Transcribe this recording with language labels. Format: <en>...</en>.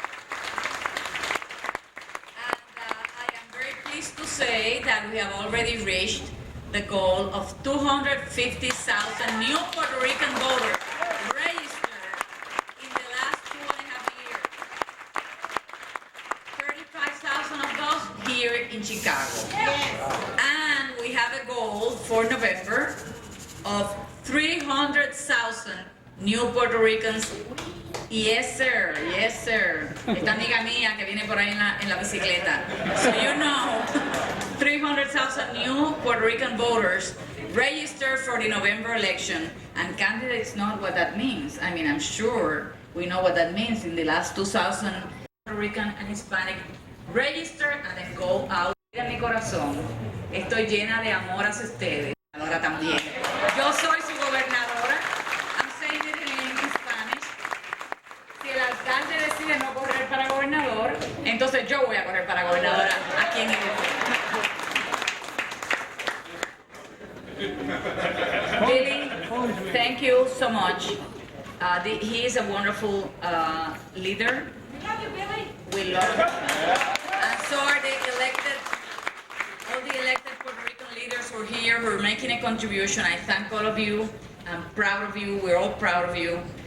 <en>And I am very pleased to say that we have already reached the goal of 250,000 new Puerto Rican voters registered in the last 2.5 years. 35,000 of those here in Chicago. And we have a goal for November of 300,000 new Puerto Ricans. Yes, sir. Yes, sir.</en> <es>Esta amiga mía que viene por ahí en la bicicleta.</es> <en>So you know, 300,000 new Puerto Rican voters registered for the November election. And candidates know what that means. I mean, I'm sure we know what that means. In the last 2,000 Puerto Rican and Hispanic register and then go out.</en> <es>Mira mi corazón, estoy llena de amor hacia ustedes. Ahora también. Yo soy su gobernadora.</es> <en>I'm saying it in Spanish.</en> <es>Si el alcalde decide no correr para gobernador, entonces yo voy a correr para gobernadora aquí en el Billy,</es> <en>thank you so much. He is a wonderful leader. We love you, Billy. We love him. And so are all the elected Puerto Rican leaders who are here, who are making a contribution. I thank all of you. I'm proud of you. We're all proud of you.</en>